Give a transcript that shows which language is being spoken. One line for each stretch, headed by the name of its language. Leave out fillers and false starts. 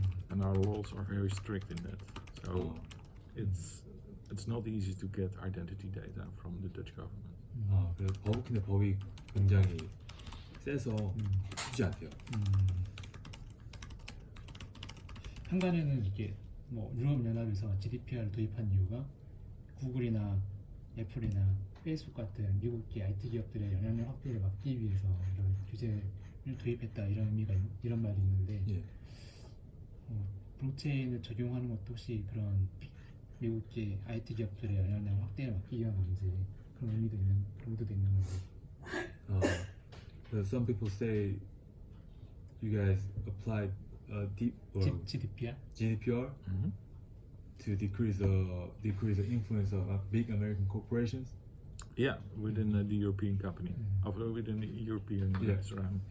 English: And our laws are very strict in that. So it's not easy to get identity data from the Dutch government.
Korean: 그래서 법이 굉장히 세서 쉽지 않대요. 한간에는 이게 뭐 유럽 연합에서 GDPR을 도입한 이유가 구글이나 애플이나 페이스북 같은 미국의 IT 기업들의 영향력 확대를 막기 위해서 이런 규제를 도입했다 이런 말이 있는데 블록체인을 적용하는 것도 혹시 그런 미국의 IT 기업들의 영향력 확대를 막기 위한 건지 그런 의미도 있는 건지.
English: Some people say you guys applied GDPR to decrease the influence of big American corporations. Yeah, within the European company, within the European surround.